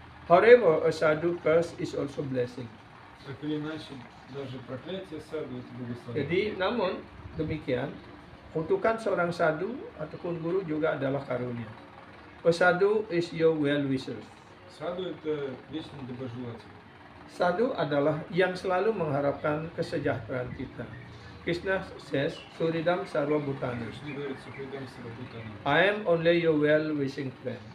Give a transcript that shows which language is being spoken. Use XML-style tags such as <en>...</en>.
<en>However, a sadhu curse is also blessing.</en> <ru>Так или иначе, даже проклятие саду это благословение.</ru> <id>Jadi, namun demikian, kutukan seorang sadhu ataupun guru juga adalah karunia.</id> <en>A sadhu is your well-wisher.</en> <ru>Саду это вечный доброжелатель.</ru> <id>Sadhu adalah yang selalu mengharapkan kesejahteraan kita.</id> <en>Krishna says,</en> <sa>Suridam Sarva Bhutani.</sa> <ru>Кришна говорит</ru> <sa>Сухридам Сарабхутани.</sa> <en>I am only your well-wishing friend.</en>